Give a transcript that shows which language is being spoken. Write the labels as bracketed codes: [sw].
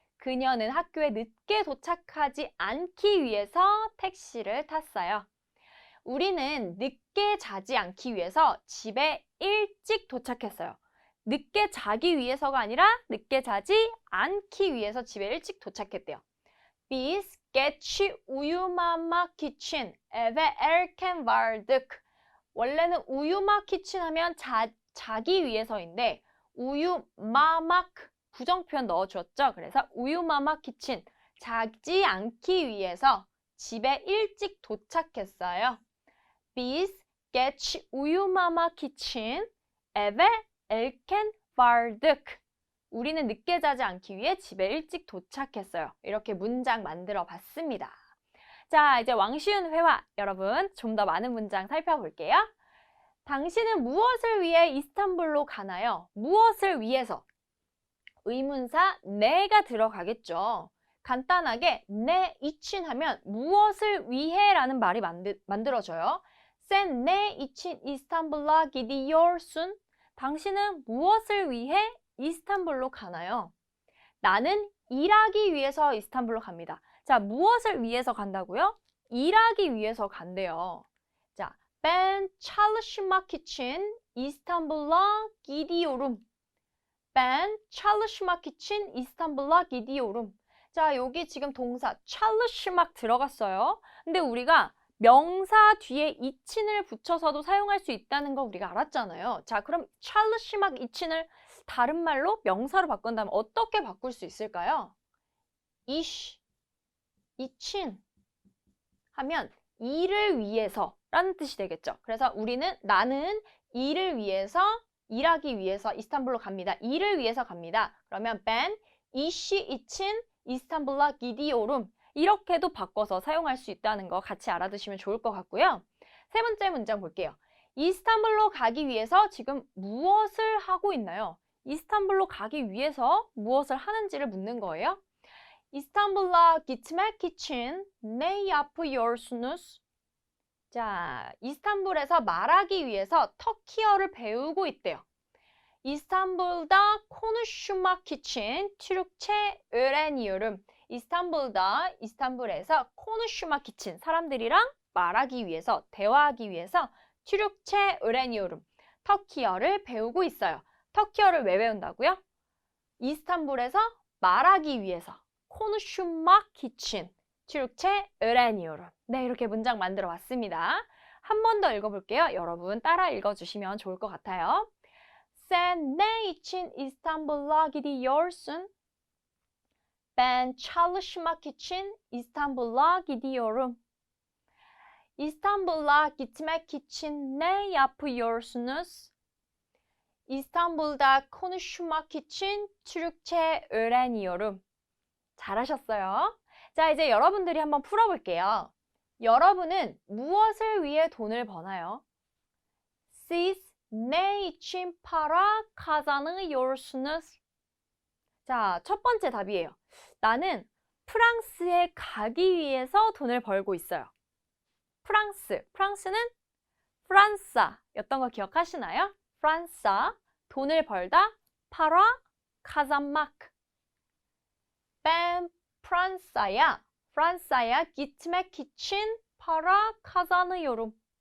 [ko] 그녀는 학교에 늦게 도착하지 않기 위해서 택시를 탔어요. 우리는 늦게 자지 않기 위해서 집에 일찍 도착했어요. 늦게 자기 위해서가 아니라 늦게 자지 않기 위해서 집에 일찍 도착했대요. [tr] Biz geç uyumamak için eve erken vardık. [ko] 원래는 uyumak için 하면 자기 위해서인데 uyumamak 부정표현 넣어주었죠. 그래서 [tr] uyumamak için [ko] 자지 않기 위해서 집에 일찍 도착했어요. [tr] Biz geç uyumamak için eve erken vardık. [ko] 우리는 늦게 자지 않기 위해 집에 일찍 도착했어요. 이렇게 문장 만들어 봤습니다. 자, 이제 왕쉬운 회화 여러분 좀 더 많은 문장 살펴볼게요. 당신은 무엇을 위해 이스탄불로 가나요? 무엇을 위해서? 의문사 ne가 들어가겠죠. 간단하게 ne için 하면 무엇을 위해라는 말이 만들어져요. [tr] Sen ne için İstanbul'a gidiyorsun? [ko] 당신은 무엇을 위해 이스탄불로 가나요? 나는 일하기 위해서 이스탄불로 갑니다. 자, 무엇을 위해서 간다고요? 일하기 위해서 간대요. [tr] 자, Ben çalışmak için İstanbul'a gidiyorum. Ben çalışmak için İstanbul'a gidiyorum. [ko] 자, 여기 지금 동사 çalışmak 들어갔어요. 근데 우리가 명사 뒤에 이친을 붙여서도 사용할 수 있다는 거 우리가 알았잖아요. 자, 그럼 çalışmak 이친을 다른 말로 명사로 바꾼다면 어떻게 바꿀 수 있을까요? 이친 하면 일을 위해서라는 뜻이 되겠죠. 그래서 나는 일을 위해서 일하기 위해서 이스탄불로 갑니다. 일을 위해서 갑니다. [tr] 그러면 ben 이시 için İstanbul'a gidiyorum. [ko] 이렇게도 바꿔서 사용할 수 있다는 거 같이 알아두시면 좋을 것 같고요. 세 번째 문장 볼게요. 이스탄불로 가기 위해서 지금 무엇을 하고 있나요? 이스탄불로 가기 위해서 무엇을 하는지를 묻는 거예요. [tr] İstanbul'a gitmek için ne yapıyorsunuz? [ko] 자, 이스탄불에서 말하기 위해서 터키어를 배우고 있대요. [tr] İstanbul'da konuşmak için Türkçe öğreniyorum. [ko] 이스탄불에서 [tr] konuşmak için [ko] 사람들이랑 말하기 위해서, 대화하기 위해서 [tr] Türkçe öğreniyorum. [ko] 터키어를 배우고 있어요. 터키어를 왜 배운다고요? 이스탄불에서 말하기 위해서 [tr] konuşmak için Türkçe öğreniyorum. [ko] 네, 이렇게 문장 만들어 봤습니다. 한 번 더 읽어볼게요. 여러분 따라 읽어주시면 좋을 것 같아요. [tr] Sen ne için İstanbul'a gidiyorsun? Ben çalışmak için İstanbul'a gidiyorum. İstanbul'a gitmek için ne yapıyorsunuz? İstanbul'da konuşmak için Türkçe öğreniyorum. [ko] 잘하셨어요. 자, 이제 여러분들이 한번 풀어볼게요. 여러분은 무엇을 위해 돈을 버나요? [tr] Siz ne için para kazanıyorsunuz? [ko] 자, 첫 번째 답이에요. 나는 프랑스에 가기 위해서 돈을 벌고 있어요. 프랑스는 프란사였던 거 기억하시나요? 프란사, 돈을 벌다, [tr] para kazanmak. Ben 프랑사야 gitmek için para kazanıyorum.